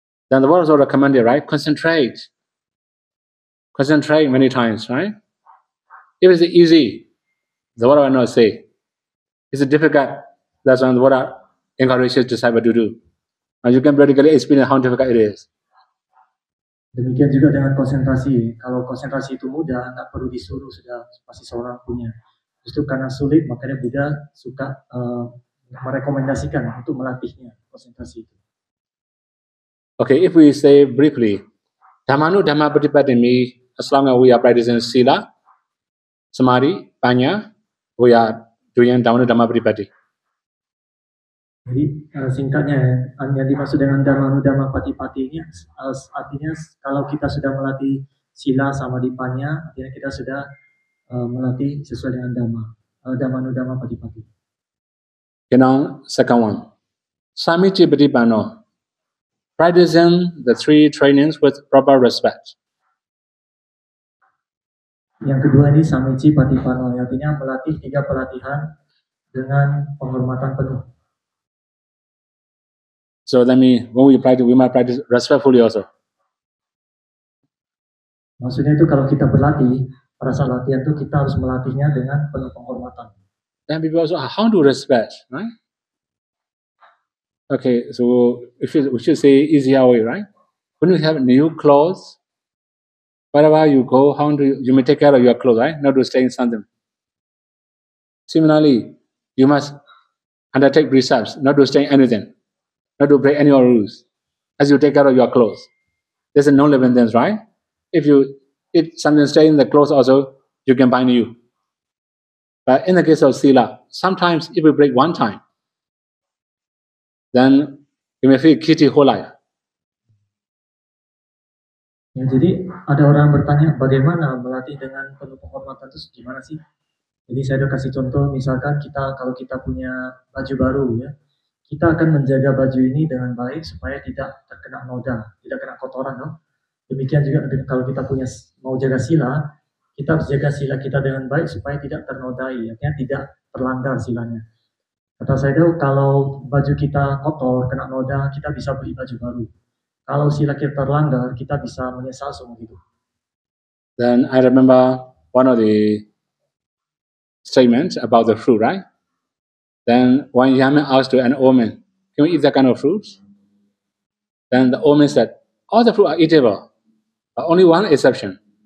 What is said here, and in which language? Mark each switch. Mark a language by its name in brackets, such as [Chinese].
[English] Then the Buddha also recommended, right? Concentrate many times, right? If it's easy, the Buddha will not say. It's difficult. That's when the Buddha encourages disciples to do. And you can practically experience how difficult it is. [Indonesian] Demikian juga dengan konsentrasi. Kalau konsentrasi itu mudah, nggak perlu disuruh, sudah pasti seorang punya. Justru karena sulit, makanya Buddha suka merekomendasikan untuk melatihnya konsentrasi itu. [English] Okay, if we say briefly, Dhammanu Dhamma Pratipatti means as long as we are practicing Sila, Samadhi, Panya, we are doing Dhammanu Dhamma Pratipatti. [Indonesian] Jadi singkatnya yang dimaksud dengan Dhammanu Dhamma Pratipatti ini artinya kalau kita sudah melatih Sila sama Panya, artinya kita sudah melatih sesuai dengan Dhamma. Dhammanu Dhamma Pratipatti. [English] Okay, now second one. Samichi Pratipano. Practicing the three trainings with proper respect. [Indonesian] Yang kedua ini Samichi Patipano, artinya melatih 3 pelatihan dengan penghormatan penuh. [English] So that means when we practice, we must practice respectfully also. [Indonesian] Maksudnya itu kalau kita berlatih, pada saat latihan itu kita harus melatihnya dengan penuh penghormatan. [English] Then people also, how to respect, right? Okay, so we should say easier way, right? When you have new clothes, wherever you go, how do you may take care of your clothes, right? Not to stay in something. Similarly, you must undertake precepts, not to stay in anything, not to break any rules, as you take care of your clothes. There's a non-living things, right? If something stay in the clothes also, you can bind you. But in the case of Sila, sometimes if we break one time, then you may feel guilty whole life. [Indonesian] Ya, jadi ada orang bertanya bagaimana melatih dengan penuh penghormatan itu gimana sih? Jadi saya udah kasih contoh, misalkan kalau kita punya baju baru ya, kita akan menjaga baju ini dengan baik supaya tidak terkena noda, tidak kena kotoran, no? Demikian juga kalau kita mau jaga sila, kita harus jaga sila kita dengan baik supaya tidak ternodai, artinya tidak terlanggar silanya. Kata saya itu kalau baju kita kotor, kena noda, kita bisa beli baju baru. Kalau sila kita terlanggar, kita bisa menyesal seumur hidup. [English] Then I remember one of the statements about the fruit, right? Then one Yaman asked to an old man, can we eat that kind of fruits? Then the old man said, all the fruit are eatable, but only one exception.